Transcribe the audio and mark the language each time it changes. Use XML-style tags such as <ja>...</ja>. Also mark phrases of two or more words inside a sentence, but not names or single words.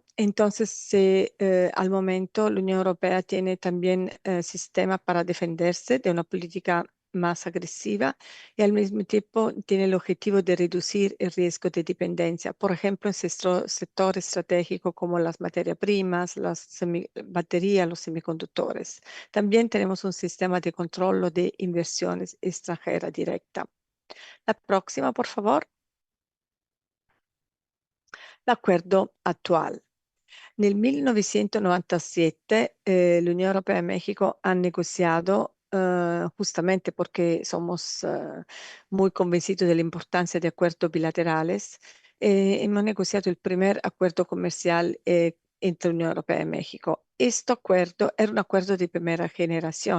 <es>Entonces, al momento la Unión Europea tiene también sistema para defenderse de una política más agresiva y al mismo tiempo tiene el objetivo de reducir el riesgo de dependencia, por ejemplo, en sectores estratégicos como las materias primas, las baterías, los semiconductores. También tenemos un sistema de control de inversiones extranjeras directas. La próxima, por favor.</es> <it>L'accordo attuale. Nel 1997 l'Unione Europea e</it> <es>México han negociado, justamente porque somos muy convencidos de la importancia de acuerdos bilaterales, hemos negociado el primer acuerdo comercial entre Unión Europea y México. Este acuerdo era un acuerdo de primera generación.</es>